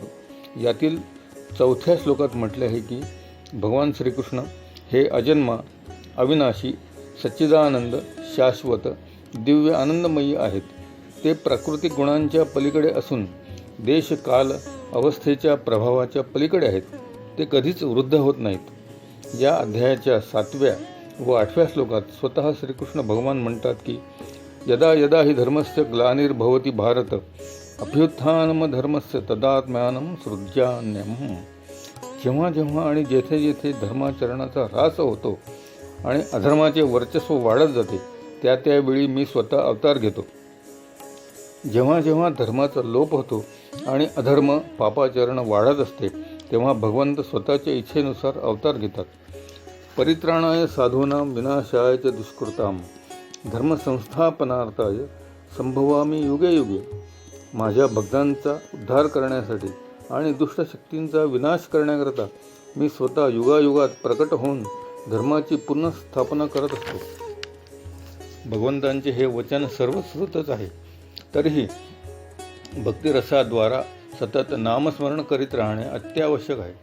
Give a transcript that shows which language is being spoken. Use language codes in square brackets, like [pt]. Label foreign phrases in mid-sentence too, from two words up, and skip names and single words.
[mr] यातील 4थ्या श्लोकात म्हटले आहे की भगवान श्रीकृष्ण हे अजन्मा, अविनाशी, सच्चिदानंद, शाश्वत, दिव्य आनंदमयी आहेत. ते प्राकृतिक गुणांच्या पलीकडे असून देश काल अवस्थेच्या प्रभावाच्या पलीकडे आहेत. ते कधीच वृद्ध होत नाहीत. या अध्यायाच्या 7व्या व 8व्या श्लोकात स्वतः श्रीकृष्ण भगवान म्हणतात की [sa] यदा यदा हि धर्मस्य ग्लानिर्भवति भारत अभ्युत्थानम धर्मस्य तदात्म्यानं सृज्यान्यम. [mr] जेव्हा जेव्हा आणि जेथे जेथे धर्माचरणाचा ह्रास होतो आणि अधर्माचे वर्चस्व वाढत जाते त्या त्यावेळी मी स्वतः अवतार घेतो. जेव्हा जेव्हा धर्माचा लोप होतो आणि अधर्म पापाचरण वाढत असते तेव्हा भगवंत स्वतःच्या इच्छेनुसार अवतार घेतात. [sa] परित्राणाय साधूनां विनाशाय च दुष्कृतां धर्मसंस्थापनार्थाय संभवामी युगे युगे. [mr] माझ्या भक्तांचा उद्धार करण्यासाठी आणि दुष्ट शक्तींचा विनाश करण्याकरता मी स्वतः युगायुगात प्रकट होऊन धर्माची पुनर्स्थापना करत असतो. भगवंतांचे हे वचन सर्वश्रुतच आहे. तरीही भक्तिरसाद्वारा सतत नामस्मरण करीत राहणे अत्यावश्यक आहे.